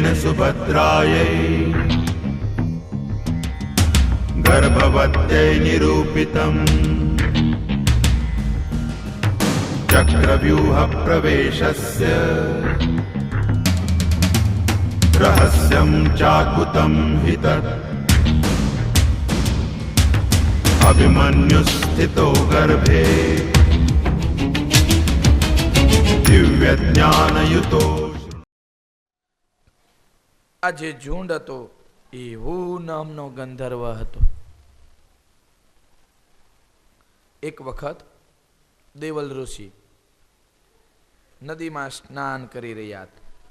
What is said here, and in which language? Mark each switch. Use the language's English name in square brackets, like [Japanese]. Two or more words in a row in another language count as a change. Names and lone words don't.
[Sanskrit] सुभद्रायै गर्भवत्यै निरूपितम् चक्रव्यूह प्रवेशस्य रहस्यं चाकुतं हि तत् अभिमन्युस्थितो गर्भे दिव्य ज्ञानयुतो। [Gujarati] આજે ઝુંડ હતો એવું નામનો ગંધર્વ હતો. એક વખત દેવલ ઋષિ નદીમાં સ્નાન કરી રહ્યા હતા.